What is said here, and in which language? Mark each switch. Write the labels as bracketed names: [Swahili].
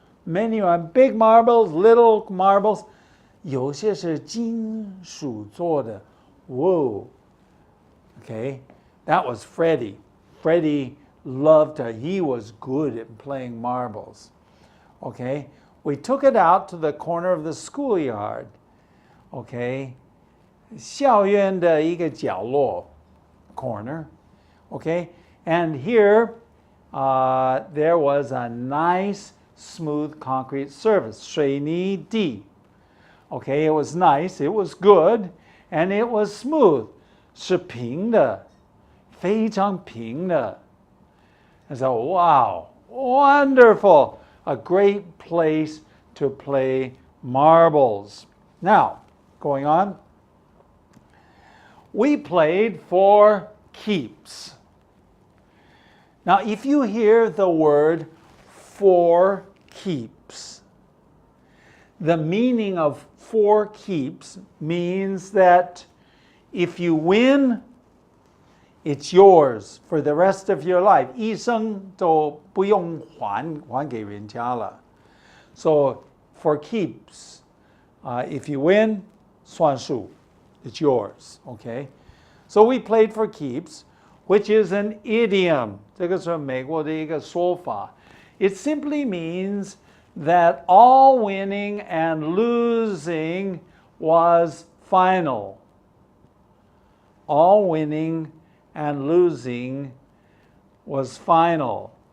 [English] Many big marbles, little marbles. [Chinese] 有些是金属做的. [English] Whoa. Okay, that was Freddie. Freddie loved to, he was good at playing marbles. Okay, we took it out to the corner of the schoolyard. [Chinese] Okay, 校园的一个角落 corner. [English] Okay, and here there was a nice smooth concrete surface, 水泥地. Okay, it was nice, it was good, and it was smooth. [Chinese] 是平的，非常平的. [English] And so, wow, wonderful, a great place to play marbles. Now, going on, we played for keeps. Now, if you hear the word for keeps, the meaning of for keeps means that if you win, it's yours for the rest of your life. [Chinese] 一生都不用还给人家了. [English] So for keeps, if you win, 算数, it's yours. Okay. So we played for keeps, which is an idiom. [Chinese] 这个是美国的一个说法. [English] It simply means that all winning and losing was final. All winning and losing was final.